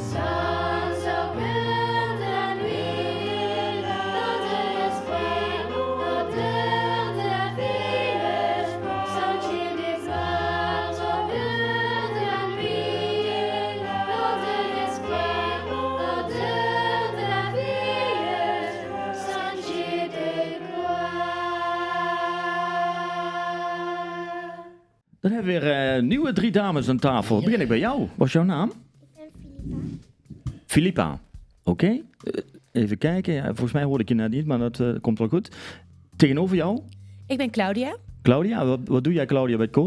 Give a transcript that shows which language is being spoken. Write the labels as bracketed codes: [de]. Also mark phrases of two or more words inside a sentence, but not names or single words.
[fr] Sans aucun de la nuit, loin de l'espoir, en dehors de la vie, sentier des gloires, aucun de la nuit, loin de l'espoir, en dehors de la vie, sentier de gloire. [nl] Dan hebben we weer nieuwe 3 dames aan tafel. Begin ik bij jou. Wat is jouw naam? Ik ben Filipa. Filippa. Oké. Even kijken. Ja, volgens mij hoorde ik je net niet, maar dat komt wel goed. Tegenover jou? Ik ben Claudia. Claudia. Wat doe jij, Claudia, bij het koor?